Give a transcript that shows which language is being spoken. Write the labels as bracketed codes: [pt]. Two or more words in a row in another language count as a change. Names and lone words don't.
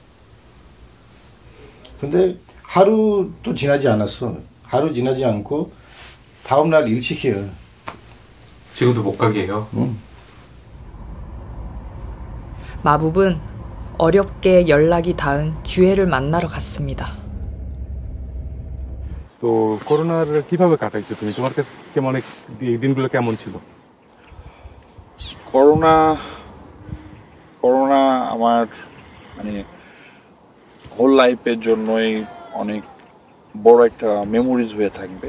[ko] 근데 하루도 지나지 않았어. 하루 지나지 않고 다음날 일 시켜요. 지금도 못 가게 해요? 응. 마북은 어렵게 연락이 닿은 주혜를 만나러 갔습니다. [bn] তো করোনার কিভাবে কাটাইছো তুমি? তোমার কাছে কেমন এই দিনগুলো কেমন ছিল? করোনা আমার মানে [en] whole life's [bn] জন্যই অনেক বড় একটা মেমোরিজ হয়ে থাকবে।